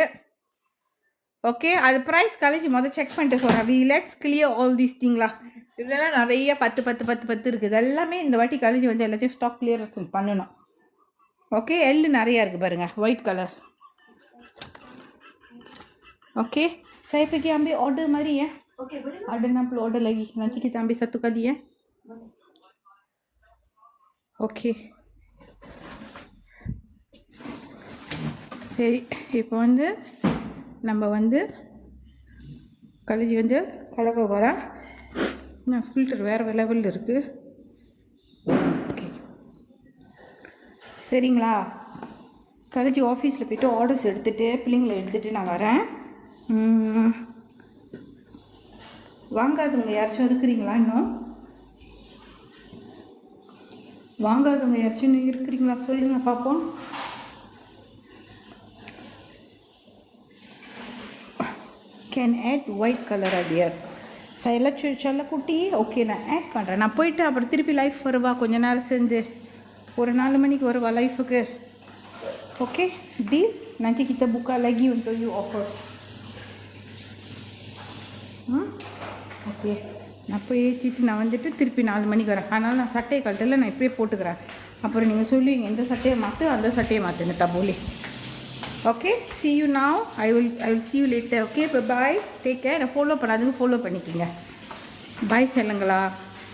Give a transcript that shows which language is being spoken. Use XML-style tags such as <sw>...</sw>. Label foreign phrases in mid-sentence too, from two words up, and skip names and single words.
<ta>ஓகே அது ப்ரைஸ் கழிச்சு செக் பண்ணிட்டு சொல்கிறேன்.</ta> <en>let's clear all these thinglam.</en> <ta>இதெல்லாம் நிறைய 10 இருக்குது. எல்லாமே இந்த வாட்டி கழிச்சு வந்து எல்லாத்தையும்</ta> <en>stock clear</en> <ta>பண்ணணும். ஓகே எள்ளு நிறையா இருக்குது பாருங்கள்</ta> <en>white color.</en> <ms>ஓகே saya pergi ambil order mari ya. Okey boleh. Ada 60 order lagi. Nanti kita ambil satu kali ya. Okey.</ms> <ta>சரி இப்போ வந்து நம்ம வந்து கழிச்சு வந்து கலக்க போகிறேன். ஃபில்டர் வேறு லெவலில் இருக்குது. ஓகே சரிங்களா. கழிச்சு ஆஃபீஸில் போய்ட்டு ஆர்டர்ஸ் எடுத்துகிட்டு பிள்ளைங்களை எடுத்துகிட்டு நான் வரேன். வாங்காதவங்க யாராச்சும் இருக்கிறீங்களா? இன்னும் வாங்காதவங்க யாராச்சும் இன்னும் இருக்கிறீங்களா சொல்லுங்கள் பார்ப்போம்.</ta> <en>Can add white color dear.</en> <ta>saya செல்லக்குட்டி ஓகே நான் ஆட் பண்ணுறேன். நான் போயிட்டு அப்புறம் திருப்பி லைஃப் வருவா கொஞ்ச நேரம் சேர்ந்து ஒரு 4 மணிக்கு வருவா லைஃபுக்கு.</ta> <en>ஓகே deal.</en> <ms>Nanti kita buka lagi untuk you offer.</ms> <ta>ஓகே நான் போய் ஏற்றிட்டு நான் வந்துட்டு திருப்பி 4 மணிக்கு வரேன். அதனால் நான் சட்டையை கழட்டல நான் இப்படியே போட்டுக்கிறேன். அப்புறம் நீங்கள் சொல்லுவீங்க இந்த சட்டையை மாற்று அந்த சட்டையை மாற்றுங்க தபோலி.</ta> <en>Okay, see you now. I will see you later. Okay, bye bye. Take care. Follow</en> <ta>பண்ணாதுங்க follow பண்ணிக்கங்க.</ta> <en>Bye செல்லுங்களா.</en>